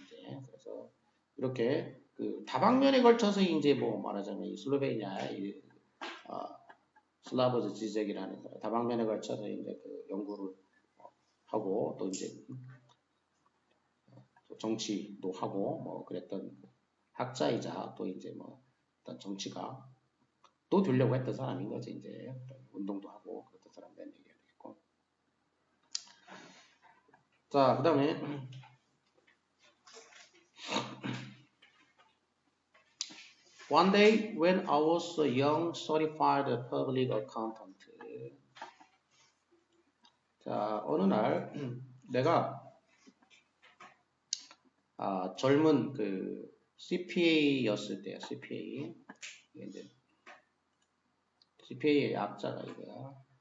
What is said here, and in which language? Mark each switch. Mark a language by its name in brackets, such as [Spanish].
[Korean] 이제 그래서 이렇게 그 다방면에 걸쳐서 이제 뭐 말하자면 이 슬로베니아의 슬라버즈 지적이라는 다방면에 걸쳐서 이제 그 연구를 하고 또 이제 정치도 하고 뭐 그랬던 학자이자 또 이제 뭐 어떤 정치가 또 되려고 했던 사람인 거지. 이제 운동도 하고 그랬던 사람들 얘기가 되겠고. 자, 그 다음에 [English] One day when I was a young certified public accountant. [Korean] 자, 어느 날 내가 젊은 그 CPA였을 때야. CPA. 이제 CPA의 약자가 이거야.